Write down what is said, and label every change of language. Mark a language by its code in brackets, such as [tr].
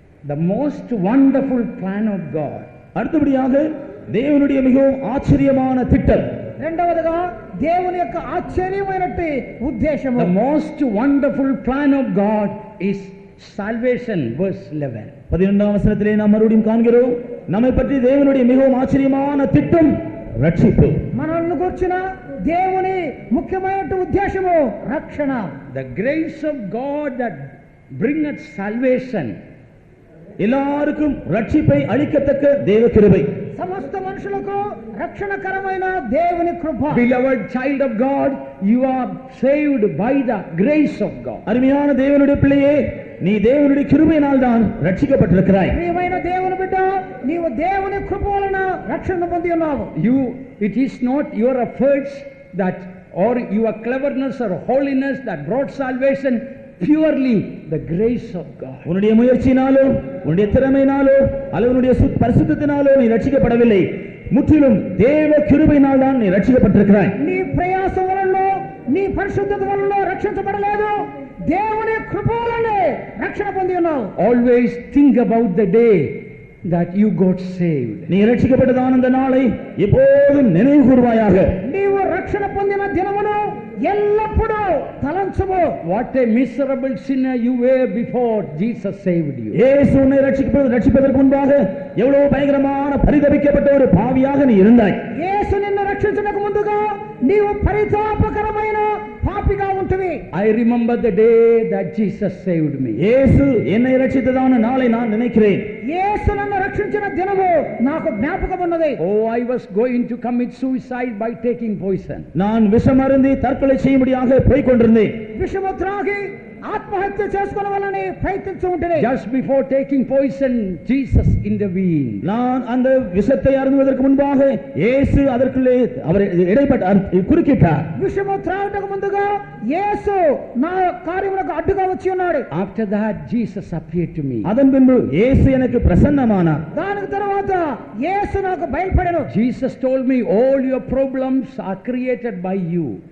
[en] the most wonderful plan of God. [ta] அடுத்தபடியாக தேவனுடைய மிகவும் ஆச்சரியமான திட்டம். [te] రెండవదిగా దేవుని యొక్క ఆశ్చర్యమైనటి ఉద్దేశము. [en] The most wonderful plan of God is salvation, verse 11. [ta] 12ஆம் வசனத்திலே நாம் மறுபடியும் காண்கிறோம், நம்மை பற்றி தேவனுடைய மிகவும் ஆச்சரியமான திட்டம் ரட்சிப்பு. [te] మనల్ని గుర్చిన దేవుని ముఖ్యమైన ఉద్దేశము రక్షణ. [en] The grace of God that bringeth salvation. [ta] எல்லாருக்கும் ரட்சிப்பை அளிக்கத்தக்க தேவ கிருபை. [te] సమస్త మనుషులకు రక్షణకరమైన దేవుని కృప. [en] Beloved child of God, you are saved by the grace of God. [ta] அருமையான தேவனுடைய பிள்ளையே, நீ தேவனுடைய கிருபையினால் தான் ரட்சிக்கப்பட்டிருக்கிறாய். [te] ప్రియమైన దేవుని బిడ్డ, నీవు దేవుని కృప వలన రక్షణ పొంది ఉన్నావు. [en] It is not your efforts that or your cleverness or holiness that brought salvation, purely the grace of God. [ta] உன்னுடைய முயற்சியினாலோ உன்னுடைய திறமையினாலோ அல்லது உன்னுடைய பரிசுத்தத்தினாலோ நீ ரட்சிக்கப்படவில்லை, முற்றிலும் தேவ கிருபையினால் தான் நீ ரட்சிக்கப்பட்டிருக்கிறாய். [te] నీ ప్రయాసం వలన నీ పరిశుద్ధత వలన రక్షించబడలేదు, దేవుని కృప వలనే రక్షణ పొంది ఉన్నావు. [en] Always think about the day that you got saved. [ta] நீ ரட்சிக்கப்பட்டதான அந்த நாளை எப்போதும் நினைவு கூர்வாயாக. [te] నీవు రక్షణ పొందిన దినమును ఎల్లప్పుడూ తలంచుము. [en] What a miserable sinner you were before Jesus saved you. [ta] இயேசு உன்னை ரட்சிப்பதற்கு முன்பாக எவ்வளவு பயங்கரமான பரிதபிக்கப்பட்ட ஒரு பாவியாக நீ இருந்தாய். [te] యేసు నిన్ను రక్షించడానికి ముందుగా నీవు పరితాపకరమైన పాపిగా ఉంటువి. [en] I remember the day that Jesus saved me. [ta] இயேசு என்னை ரட்சித்ததான நாளை நான் நினைக்கிறேன். [te] యేసు నన్ను రక్షించిన దినము నాకు జ్ఞాపకం ఉన్నది. [en] Oh, I was going to commit suicide by taking poison. [ta] நான் விஷம் அருந்தி தற்கொலை செய்யும்படியாக போய் கொண்டிருந்தேன். [te] విషము త్రాగి ఆత్మహత్య చేసుకోవాలని ప్రయత్నించు ఉంటేనే [en] Just before taking poison, Jesus intervened. [ta] நான் அந்த விஷத்தை அருந்துவதற்கு முன்பாக இயேசு அதற்குள்ளே அவர் இடைப்பட்டு குறுக்கிட்டார். [te] విషము త్రాగటకు ముందుగా యేసు నా కార్యములకు అడ్డుగా వచ్చి ఉన్నాడు. [en] After that, Jesus appeared to me. [ta] அதன் பின்பு இயேசு எனக்கு பிரசன்னமானார். [te] దానికి తర్వాత యేసు నాకు బయలుపడెను. [en] Jesus told me, all your problems are created by you.